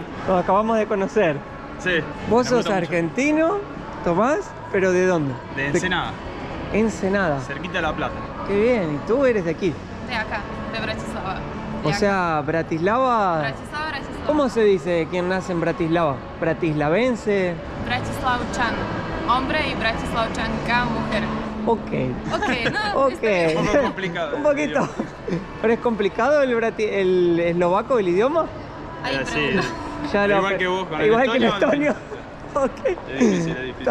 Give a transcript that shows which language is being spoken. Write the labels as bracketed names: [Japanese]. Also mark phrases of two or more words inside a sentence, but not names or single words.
[Spanish] Nos acabamos de conocer. Sí. Vos me sos gusta mucho. argentino, Tomás, pero ¿de dónde? De Ensenada, Ensenada. cerquita de La Plata. Qué bien, y tú eres de aquí. De acá, de Bratislava. O sea, Bratislava. Bratislava. ¿Cómo se dice quien nace en Bratislava? ¿Bratislavense? Bratislavčan, hombre y Bratislavčanka, mujer. Ok. Ok, no, Ok. Un poco complicado. Un poquito. ¿Pero es complicado el eslovaco, el idioma? Ahí Sí. pregunta. Ya Igual que vos con el igual que el estonio. estonio. Ok. Es difícil, es difícil.